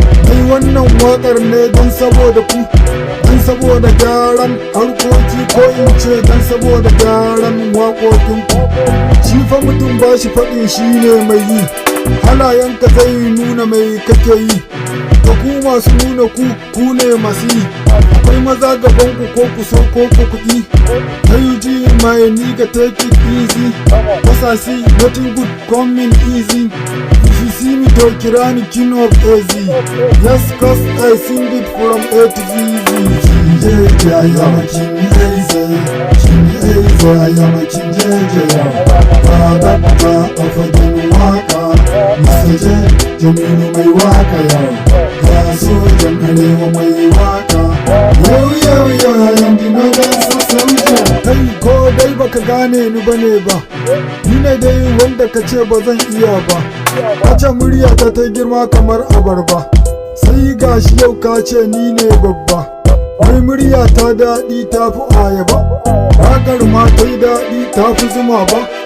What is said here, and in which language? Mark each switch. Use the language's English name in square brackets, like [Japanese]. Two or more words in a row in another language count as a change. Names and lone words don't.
[Hausa] Ai wannan wakar ne don saboda ku. Don saboda gyaran harkoki ko in ce don saboda gyaran waƙoƙinku. Shi fa mutum ba shi faɗin shi ne mai yi. Halayenka zai nuna mai kake yi. Ga ku masu nuna ku, ku ne masu yi. Akwai maza gaban ku ko ku so ko ku kuɗi. [English] Hey, you G, my nigga, take it easy. Cause I see nothing good coming easy. If you see me, don't [Hausa] kira ni [English] King of Easy. Yes, 'cause I sing it from A to Z. King J J, I am a King Easy. King Easy, I am a King J J, yo. [Hausa] Ba dakta a fagen waka. Mister J, Jamilu mai waka, yo. Ya sojan arewa mai waka. [English] Yo, yo, yo, I am the Northern Soul Soldier. [Hausa] Kai ko dai baka gane ni bane ba. Ni ne dai wanda ka ce ba zan iya ba. Ka ce muryata ta girma kamar abarba. Sai gashi yau ka ce ni ne babba. Wai murya ta daɗi ta fi ayaba. Waƙar ma ta yi daɗi ta fi zuma ba.